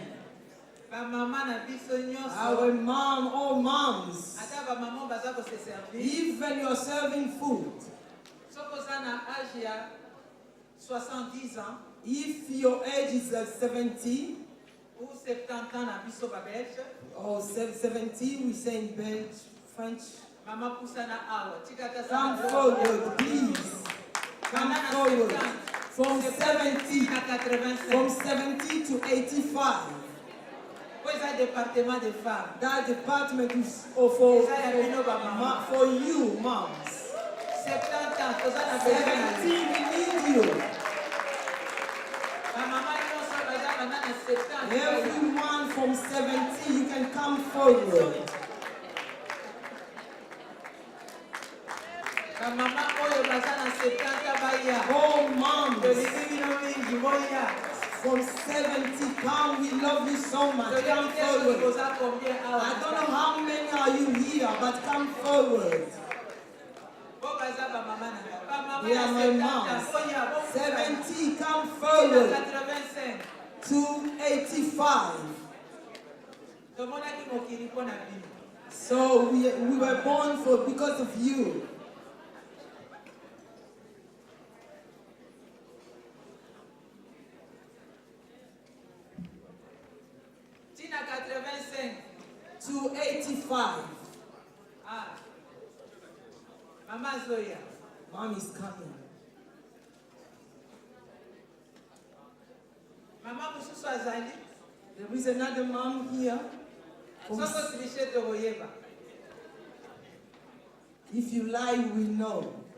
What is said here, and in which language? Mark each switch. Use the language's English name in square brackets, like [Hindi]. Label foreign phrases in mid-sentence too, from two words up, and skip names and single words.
[Lingala] Ma maman na biso nyonso. [English] Our mom, all moms, [Lingala] Ata ba maman baza ko [French] se servir. [English] even you're serving food, [Lingala] Soko za na âge ya 70 ans [English] if your age is 70 [Lingala] ou 70 ans na biso ba Belge. [English] or 70, we say in Belgium, French. [Lingala] Mama poussa na awa. Tika ta [English] Come forward, please. Come forward. From 70, [Lingala] na 85. [English] from 70 to 85. [French] Pour ça département des femmes. [English] That department is for you, moms. [Lingala] 70 ans, toza na 70, besoin. [English] we need you. [Lingala] Ma maman nyonso baza bana na [English] Everyone from 70, you can come forward. Oh, moms from 70, come, we love you so much. Come forward. I don't know how many are you here, but come forward. They are my moms. 70, come forward. 285. So we were born for because of you. [Lingala] Tina 85. 285. Ah. Mama Zoya. [English] Mom is coming. [Lingala] Mama Mususu Azali. [English] There is another mom here. If you lie, we know.